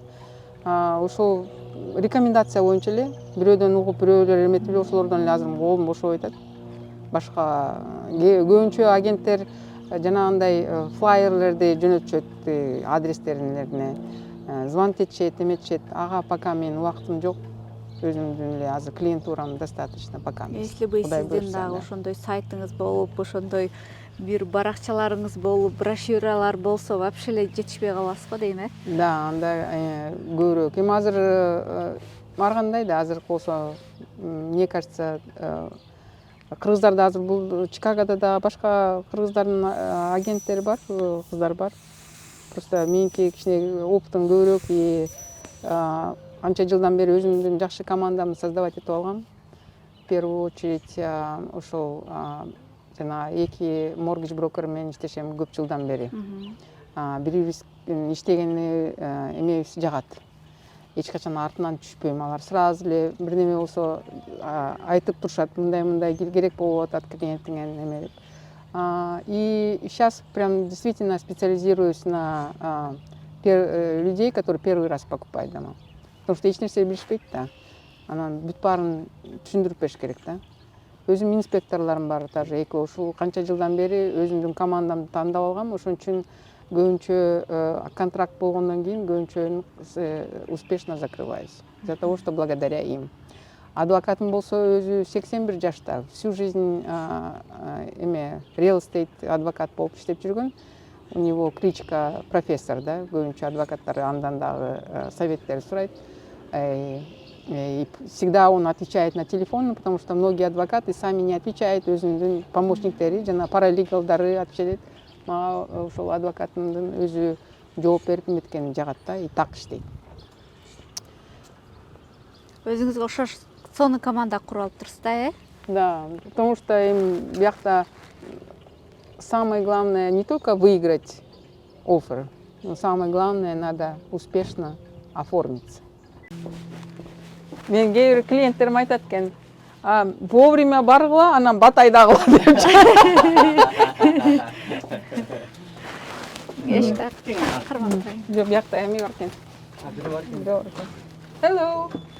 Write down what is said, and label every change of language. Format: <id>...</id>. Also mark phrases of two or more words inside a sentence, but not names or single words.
<ky>Ошол рекомендация боюнча эле бирөөдөн угуп, бирөөлөр эметип эле ошолордон эле азыр колум бошобой атат. Башка көбүнчө агенттер жанагындай флайерлерди жөнөтүшөт, адрестерине звонить этишет, эметишет. Ага, пока менин убактым жок. Өзүмдүн эле азыр клиентурам</ky> <ru>достаточно пока. Если бы</ru> <ky>сиздин дагы ошондой сайтыңыз болуп, ошондой бир баракчаларыңыз болуп, брошюралар болсо, вообще эле жетишпей каласыз го дейм, Да, анда көбүрөөк. Эми азыр ар кандай да, азыр болсо,</ky> <ru>мне кажется,</ru> <ky>кыргыздарда азыр бул Чикагода да башка кыргыздардын агенттери бар, кыздар бар. Просто меники кичине опытым көбүрөөк и анча жылдан бери өзүмдүн жакшы командамды создавать этип алгам.</ky> <ru>В первую очередь</ru> <ky>ошол жана 2 mortgage брокер менен иштешем көп жылдан бери. Бирибиз иштегенди эмебиз жагат. Эч качан артынан түшпөйм. Алар сразу эле бир неме болсо айтып турушат, мындай керек болуп атат клиентиңе неме деп.</ky> <ru>И сейчас прям действительно специализируюсь на людей, которые первый раз покупают дома. Потому что</ru> <ky>эч нерсе билишпейт да. Анан бүт баарын түшүндүрүп бериш керек да. Өзүм инспекторлорум бар, даже ушул канча жылдан бери өзүмдүн командамды тандап алгам. Ошон үчүн көбүнчө контракт болгондон кийин көбүнчө</ky> <ru>успешно закрываюсь. Из-за того, что благодаря им.</ru> <ky>Адвокатым болсо өзү 81 жашта,</ky> <ru>всю жизнь</ru> <en>real estate</en> <ky>адвокат болуп иштеп жүргөн.</ky> <ru>У него кличка профессор,</ru> <ky>да, көбүнчө адвокаттар андан дагы советтер сурайт.</ky> <ru>И всегда он отвечает на телефон, потому что многие адвокаты сами не отвечают,</ru> <ky>өзүнүн помощниктери, жана паралегалдары отвечать. Мага ошол адвокаттын өзү жооп берип эметкени жагат да,</ky> <ru>и так</ru> <ky>иштейт. Өзүңүзгө окшош сонун команда куруп алыптырсыз да, Да,</ky> <ru>потому что им биякта самое главное не только выиграть оффер, но самое главное надо успешно оформиться.</ru> <ky>Мен кээ бир клиенттерим айтат экен, вовремя баргыла, анан батайдагыла деп. Эшикти кармап коюң. Жок, биякта эми бар экен. Hello.</ky>